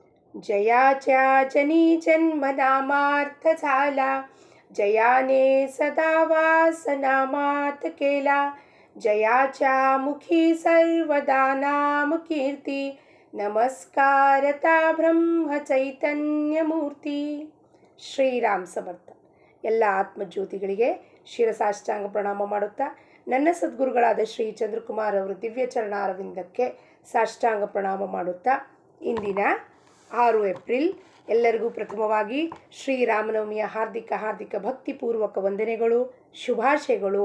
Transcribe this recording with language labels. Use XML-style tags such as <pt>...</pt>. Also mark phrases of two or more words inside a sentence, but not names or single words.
<mr>जयाच्या जनी जन्म नामार्थ झाला, जयाने सदा वास नामात केला, जयाच्या मुखी सर्वदा नाम कीर्ती, नमस्कारता ब्रह्म चैतन्य मूर्ती.</mr> <kn>ಶ್ರೀರಾಮ್ ಸಮರ್ಥ. ಎಲ್ಲ ಆತ್ಮಜ್ಯೋತಿಗಳಿಗೆ ಶಿರಸಾಷ್ಟಾಂಗ ಪ್ರಣಾಮ ಮಾಡುತ್ತಾ ನನ್ನ ಸದ್ಗುರುಗಳಾದ ಶ್ರೀ ಚಂದ್ರಕುಮಾರ್ ಅವರು ದಿವ್ಯ ಚರಣಾರವಿಂದಕ್ಕೆ ಸಾಷ್ಟಾಂಗ ಪ್ರಣಾಮ ಮಾಡುತ್ತಾ ಇಂದಿನ 6 ಏಪ್ರಿಲ್ ಎಲ್ಲರಿಗೂ ಪ್ರಥಮವಾಗಿ ಶ್ರೀರಾಮನವಮಿಯ ಹಾರ್ದಿಕ ಭಕ್ತಿಪೂರ್ವಕ ವಂದನೆಗಳು, ಶುಭಾಶಯಗಳು.</kn>